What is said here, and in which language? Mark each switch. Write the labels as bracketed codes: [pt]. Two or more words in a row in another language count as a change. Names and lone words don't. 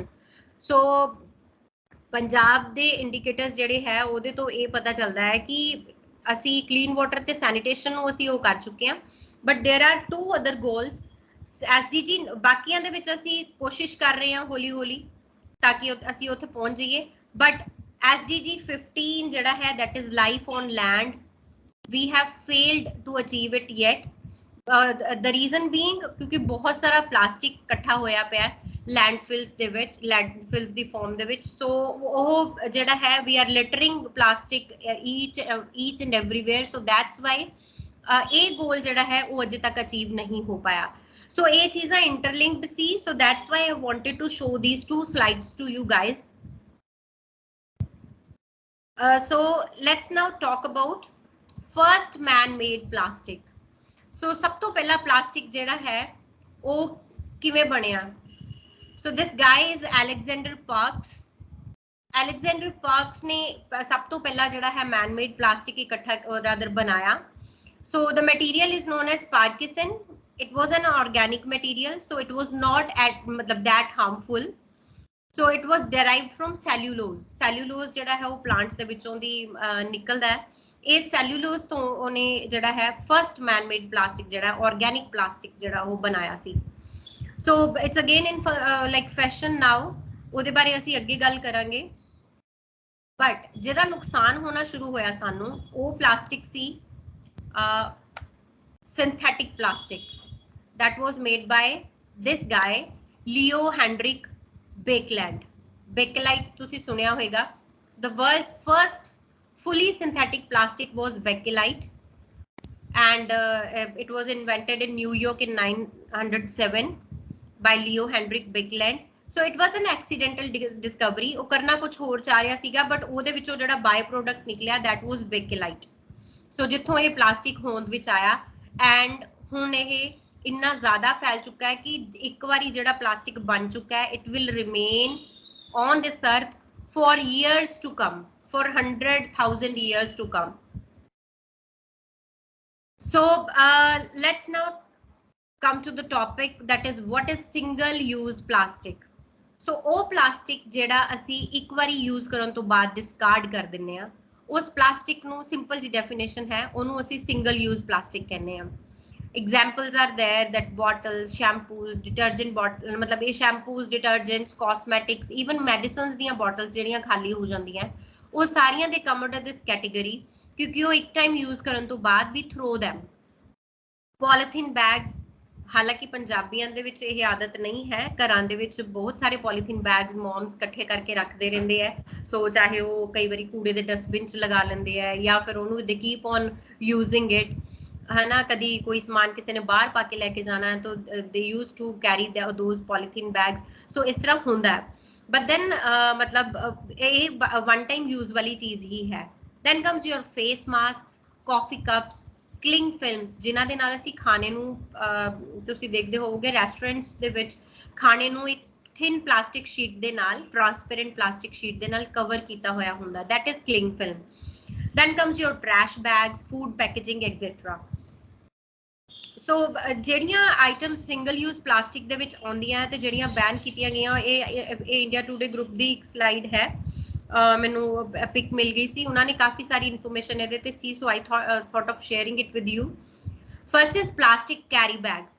[pa] So Punjab de indicators ਜਿਹੜੇ ਹੈ ਉਹਦੇ ਤੋਂ ਇਹ ਪਤਾ ਚੱਲਦਾ ਹੈ ਕਿ ਅਸੀਂ [en] clean water [pa] ਤੇ sanitation ਨੂੰ ਅਸੀਂ ਉਹ ਕਰ ਚੁੱਕੇ ਹਾਂ, [en] but there are 2 other goals. [pa] SDG ਬਾਕੀਆਂ ਦੇ ਵਿੱਚ ਅਸੀਂ ਕੋਸ਼ਿਸ਼ ਕਰ ਰਹੇ ਹਾਂ ਹੌਲੀ ਹੌਲੀ ताकि ਅਸੀਂ ਉੱਥੇ ਪਹੁੰਚ ਜਾਈਏ, but SDG 15 ਜਿਹੜਾ ਹੈ [en] that is life on land, we have failed to achieve it yet. The reason being [pa] ਕਿਉਂਕਿ ਬਹੁਤ ਸਾਰਾ ਪਲਾਸਟਿਕ ਇਕੱਠਾ ਹੋਇਆ ਪਿਆ landfills ਦੇ ਵਿੱਚ, landfills ਦੀ form ਦੇ ਵਿੱਚ. [en] so [pa] ਉਹ ਜਿਹੜਾ ਹੈ [en] we are littering plastic each and everywhere. So that's why [pa] ਇਹ ਗੋਲ ਜਿਹੜਾ ਹੈ ਉਹ ਅਜੇ ਤੱਕ ਅਚੀਵ ਨਹੀਂ ਹੋ ਪਾਇਆ। ਸੋ ਇਹ ਚੀਜ਼ਾਂ ਇੰਟਰਲਿੰਕਡ ਸੀ, [en] so that's why I wanted to show these two slides to you guys. So let's now talk about first man-made plastic. [pa] So ਸਭ ਤੋਂ ਪਹਿਲਾ plastic ਜਿਹੜਾ ਹੈ ਉਹ ਕਿਵੇਂ ਬਣਿਆ? [en] So this guy is Alexander Parks. [pa] Alexander Parks ਨੇ ਸਭ ਤੋਂ ਪਹਿਲਾ ਜਿਹੜਾ ਹੈ [en] man-made plastic [pa] ਇਕੱਠਾ rather ਬਣਾਇਆ. [en] So the material is known as Parkinson. It was an organic material, so it was not that harmful. So it was derived from cellulose. [pa] Cellulose ਜਿਹੜਾ ਹੈ ਉਹ plants ਦੇ ਵਿੱਚੋਂ ਦੀ ਨਿਕਲਦਾ ਹੈ। ਇਸ cellulose ਤੋਂ ਉਹਨੇ ਜਿਹੜਾ ਹੈ [en] first man-made plastic [pa] ਜਿਹੜਾ [en] organic plastic [pa] ਜਿਹੜਾ ਉਹ ਬਣਾਇਆ ਸੀ। [en] So it's again in like fashion now. [pa] ਉਹਦੇ ਬਾਰੇ ਅਸੀਂ ਅੱਗੇ ਗੱਲ ਕਰਾਂਗੇ। But ਜਿਹੜਾ ਨੁਕਸਾਨ ਹੋਣਾ ਸ਼ੁਰੂ ਹੋਇਆ ਸਾਨੂੰ ਉਹ plastic ਸੀ [en] synthetic plastic that was made by this guy Leo Hendrik Bakelite. [pa] Bakelite ਤੁਸੀਂ ਸੁਣਿਆ ਹੋਵੇਗਾ। [en] The world's first fully synthetic plastic was Bakelite, and it was invented in New York in 1907 by Leo Hendrik Bakelite. So it was an accidental discovery. [pa] ਉਹ ਕਰਨਾ ਕੁਝ ਹੋਰ ਚਾਹ ਰਿਹਾ ਸੀਗਾ, but ਉਹਦੇ ਵਿੱਚੋਂ ਜਿਹੜਾ [en] by product [pa] ਨਿਕਲਿਆ [en] that was Bakelite. [pa] So ਜਿੱਥੋਂ ਇਹ ਪਲਾਸਟਿਕ ਹੋਂਦ ਵਿੱਚ ਆਇਆ, and ਹੁਣ ਇਹ ਇੰਨਾ ਜ਼ਿਆਦਾ ਫੈਲ ਚੁੱਕਾ ਹੈ ਕਿ ਇੱਕ ਵਾਰੀ ਜਿਹੜਾ ਪਲਾਸਟਿਕ ਬਣ ਚੁੱਕਾ ਹੈ [en] it will remain on this earth for years to come, for 100,000 years to come. So let's now come to the topic, that is what is single use plastic. [pa] So ਉਹ ਪਲਾਸਟਿਕ ਜਿਹੜਾ ਅਸੀਂ ਇੱਕ ਵਾਰੀ ਯੂਜ਼ ਕਰਨ ਤੋਂ ਬਾਅਦ ਡਿਸਕਾਰਡ ਕਰ ਦਿੰਨੇ ਆ, ਉਸ ਪਲਾਸਟਿਕ ਨੂੰ ਸਿੰਪਲ ਜੀ ਡੈਫੀਨੇਸ਼ਨ ਹੈ, ਉਹਨੂੰ ਅਸੀਂ [en] single use plastic [pa] ਕਹਿੰਦੇ ਆ। [en] Examples are there that bottles, shampoos, detergent bottle, [hi] मतलब ये [en] shampoos, detergents, cosmetics, even medicines [pa] ਦੀਆਂ bottles ਜਿਹੜੀਆਂ ਖਾਲੀ ਹੋ ਜਾਂਦੀਆਂ ਉਹ ਸਾਰੀਆਂ ਦੇ [en] come under this category [pa] ਕਿਉਂਕਿ ਉਹ ਇੱਕ ਟਾਈਮ ਯੂਜ਼ ਕਰਨ ਤੋਂ ਬਾਅਦ ਵੀ [en] throw them. Polythene bags, [pa] ਹਾਲਾਂਕਿ ਪੰਜਾਬੀਆਂ ਦੇ ਵਿੱਚ ਇਹ ਆਦਤ ਨਹੀਂ ਹੈ, ਘਰਾਂ ਦੇ ਵਿੱਚ ਬਹੁਤ ਸਾਰੇ [en] polythene bags moms [pa] ਇਕੱਠੇ ਕਰਕੇ ਰੱਖਦੇ ਰਹਿੰਦੇ ਹੈ। ਸੋ ਚਾਹੇ ਉਹ ਕਈ ਵਾਰੀ ਕੂੜੇ ਦੇ ਡਸਟਬਿਨ 'ਚ ਲਗਾ ਲੈਂਦੇ ਹੈ ਜਾਂ ਫਿਰ ਉਹਨੂੰ [en] they keep on using it, [hi] है ना। कभी कोई सामान किसी ने बाहर पा के लेके जाना है तो [en] they used to carry those polythene bags. [hi] So इस तरह होता है, but then मतलब ये [en] one time use [hi] वाली चीज ही है। [en] Then comes your face masks, coffee cups, cling films [pa] ਜਿਨ੍ਹਾਂ ਦੇ ਨਾਲ ਅਸੀਂ ਖਾਣੇ ਨੂੰ ਤੁਸੀਂ ਦੇਖਦੇ ਹੋਵੋਗੇ restaurants ਦੇ ਵਿੱਚ ਖਾਣੇ ਨੂੰ ਇੱਕ [en] thin plastic sheet [pa] ਦੇ ਨਾਲ, [en] transparent plastic sheet [pa] ਦੇ ਨਾਲ cover ਕੀਤਾ ਹੋਇਆ ਹੁੰਦਾ, [en] that is cling film. Then comes your trash bags, food packaging, etc. [pa] So ਜਿਹੜੀਆਂ ਆਈਟਮਸ [en] single use plastic [pa] ਦੇ ਵਿੱਚ ਆਉਂਦੀਆਂ ਤੇ ਜਿਹੜੀਆਂ ਬੈਨ ਕੀਤੀਆਂ ਗਈਆਂ, ਇਹ ਇੰਡੀਆ ਟੂਡੇ ਗਰੁੱਪ ਦੀ ਇੱਕ ਸਲਾਈਡ ਹੈ, ਮੈਨੂੰ ਪਿਕ ਮਿਲ ਗਈ ਸੀ, ਉਹਨਾਂ ਨੇ ਕਾਫੀ ਸਾਰੀ ਇਨਫੋਰਮੇਸ਼ਨ ਇਹਦੇ ਤੇ ਸੀ, [en] so I thought of sharing it with you. First is plastic carry bags.